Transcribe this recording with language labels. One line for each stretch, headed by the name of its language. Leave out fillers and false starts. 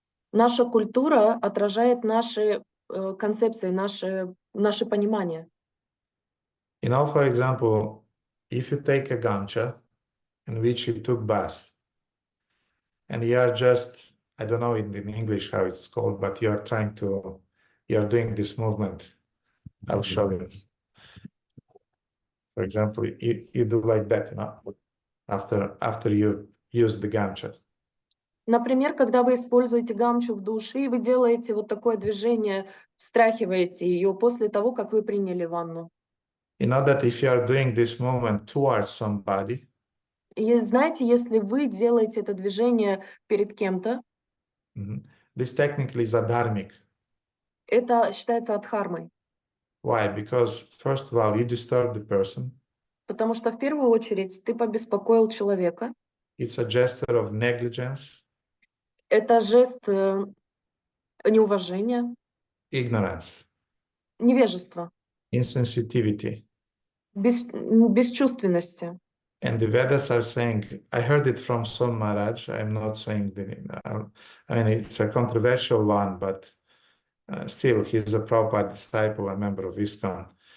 Russian: Наша культура отражает наши концепции, наши понимания.
English: You know, for example, if you take a gamcha in which you took bath, and you are just, I don't know in English how it's called, but you are doing this movement. I'll show you. For example, you do like that, you know, after you use the gamcha.
Russian: Например, когда вы используете гамчу в душе, и вы делаете вот такое движение, встряхиваете ее после того, как вы приняли ванну.
English: You know that if you are doing this movement towards somebody,
Russian: И знаете, если вы делаете это движение перед кем-то,
English: this technically is adharmic.
Russian: это считается адхармой.
English: Why? Because first of all, you disturb the person.
Russian: Потому что в первую очередь ты побеспокоил человека.
English: It's a gesture of negligence.
Russian: Это жест неуважения,
English: Ignorance,
Russian: невежества,
English: insensitivity.
Russian: бесчувственности.
English: And the Vedas are saying, I heard it from some Maharaj, I'm not saying I mean, it's a controversial one, but still, he's a Prabhupada disciple, a member of ISKCON.